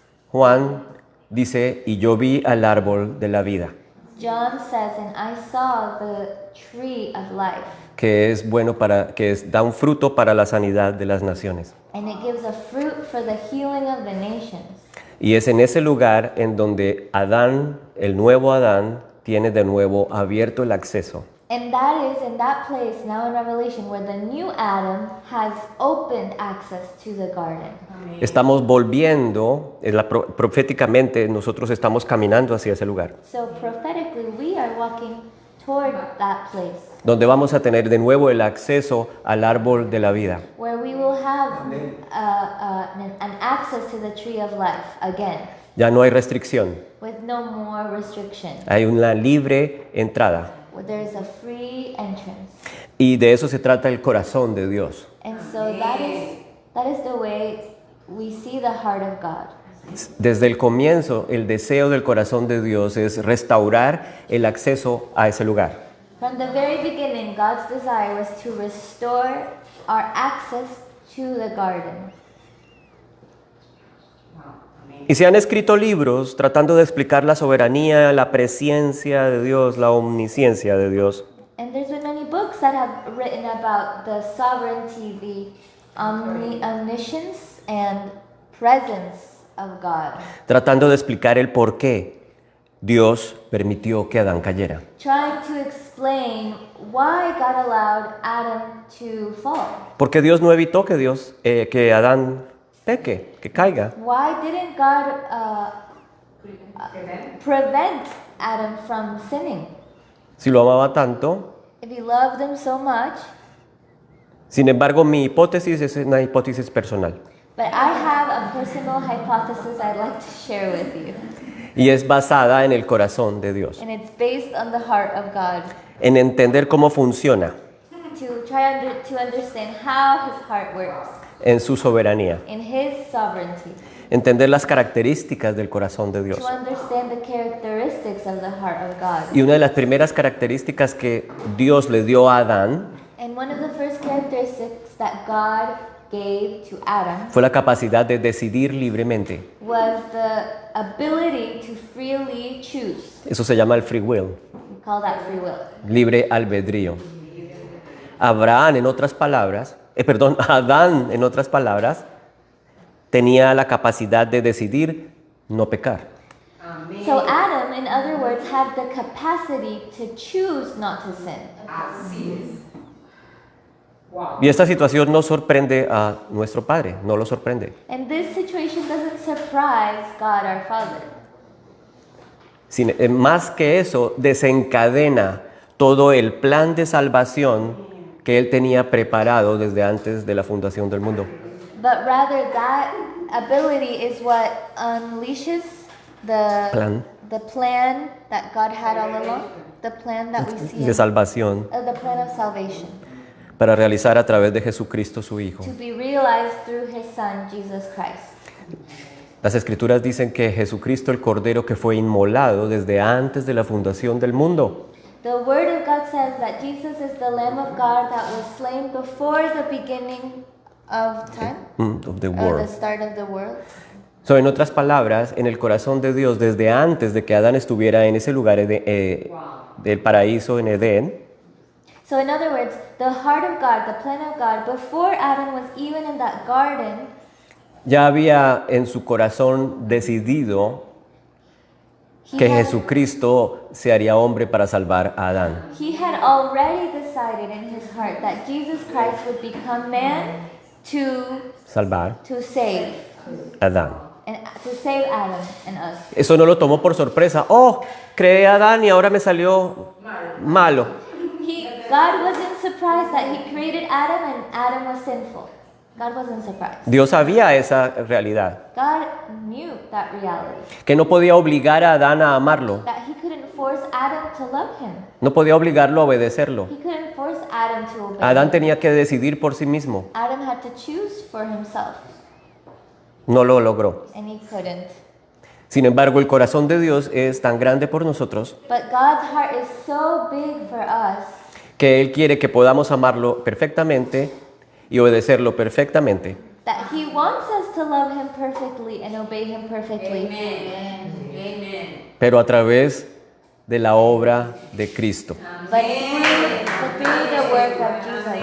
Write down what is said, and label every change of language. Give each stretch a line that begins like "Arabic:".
Spanish: Juan dice, y yo vi al árbol de la vida,
English: John says, and I saw the tree of life.
Spanish: que es bueno da un fruto para la sanidad de las naciones.
English: And it gives a fruit for the healing of the nations.
Spanish: Y es en ese lugar en donde Adán, el nuevo Adán, tiene de nuevo abierto el acceso.
English: And that is in that place now in Revelation where the new Adam has opened access to the garden.
Spanish: Estamos volviendo, proféticamente nosotros estamos caminando hacia ese lugar,
English: So prophetically we are walking toward that place
Spanish: donde vamos a tener de nuevo el acceso al árbol de la vida.
English: where we will have an access to the tree of life again
Spanish: Ya no hay restricción,
English: with no more restriction.
Spanish: hay una libre entrada.
English: Where there is a free entrance.
Spanish: Y de eso se trata el corazón de Dios.
English: And so that is the way we see the heart of God.
Spanish: Desde el comienzo, el deseo del corazón de Dios es restaurar el acceso a ese lugar.
English: From the very beginning, God's desire was to restore our access to the garden.
Spanish: Y se han escrito libros tratando de explicar la soberanía, la presencia de Dios, la omnisciencia de Dios.
English: And there's been many books that have written about the sovereignty, the omniscience and presence of God.
Spanish: Tratando de explicar el por qué Dios permitió que Adán cayera.
English: Trying to explain why God allowed Adam to fall.
Spanish: Porque Dios no evitó que Adán peque, que caiga.
English: Why didn't God prevent Adam from sinning?
Spanish: Si lo amaba tanto.
English: If he loved him so much.
Spanish: Sin embargo, mi hipótesis es una hipótesis personal.
English: But I have a personal hypothesis I'd like to share with you.
Spanish: Y es basada en el corazón de Dios.
English: And it's based on the heart of God.
Spanish: En entender cómo funciona.
English: To try to understand how his heart works.
Spanish: En su soberanía.
English: In his sovereignty.
Spanish: Entender las características del corazón de Dios.
English: To understand the characteristics of the heart of God.
Spanish: Y una de las primeras características que Dios le dio a Adán
English: And one of the first characteristics that God gave to Adam
Spanish: fue la capacidad de decidir libremente.
English: was the ability to freely choose.
Spanish: Eso se llama el free will,
English: We call that free will.
Spanish: libre albedrío. Adán, en otras palabras, tenía la capacidad de decidir no pecar.
English: So Adam, in other words, had the capacity to choose not to sin.
Spanish: Y esta situación no sorprende a nuestro Padre, no lo sorprende.
English: And this situation doesn't surprise God our Father.
Spanish: Más que eso, desencadena todo el plan de salvación que Él tenía preparado desde antes de la fundación del mundo.
English: But rather that ability is what unleashes
Spanish: Plan.
English: the plan that God had all along, the plan that we see,
Spanish: de salvación
English: the plan of salvation,
Spanish: para realizar a través de Jesucristo su Hijo.
English: to be realized through His Son, Jesus Christ.
Spanish: Las Escrituras dicen que Jesucristo, el Cordero que fue inmolado desde antes de la fundación del mundo,
English: The Word of God says that Jesus is the Lamb of God that was slain before the beginning of time, of the or the world. start of the world.
Spanish: So, en otras palabras, en el corazón de Dios, desde antes de que Adán estuviera en ese lugar del paraíso en Edén,
English: So in other words, the heart of God, the plan of God, before Adam was even in that garden,
Spanish: ya había en su corazón decidido
English: he
Spanish: que
English: had,
Spanish: Jesucristo se haría hombre para salvar a Adán.
English: he had already decided in his heart that Jesus Christ would become man
Spanish: Salvar
English: to save
Spanish: a Adán.
English: and to save Adam and us.
Spanish: Eso no lo tomó por sorpresa. Oh, creé a Adán y ahora me salió malo.
English: God wasn't surprised that he created Adam and Adam was sinful. God wasn't surprised.
Spanish: Dios sabía esa realidad,
English: God knew that reality.
Spanish: que no podía obligar a Adán a amarlo,
English: That he couldn't force Adam to love him.
Spanish: no podía obligarlo a obedecerlo.
English: He couldn't force Adam to obey.
Spanish: Adán tenía que decidir por sí mismo.
English: Adam had to choose for himself,
Spanish: No lo logró.
English: and he couldn't.
Spanish: Sin embargo, el corazón de Dios es tan grande por nosotros
English: But God's heart is so big for us
Spanish: que Él quiere que podamos amarlo perfectamente y obedecerlo perfectamente.
English: that he wants us to love him perfectly and obey him perfectly.
Spanish: Pero a través de la obra de Cristo.
English: But through the work of Jesus.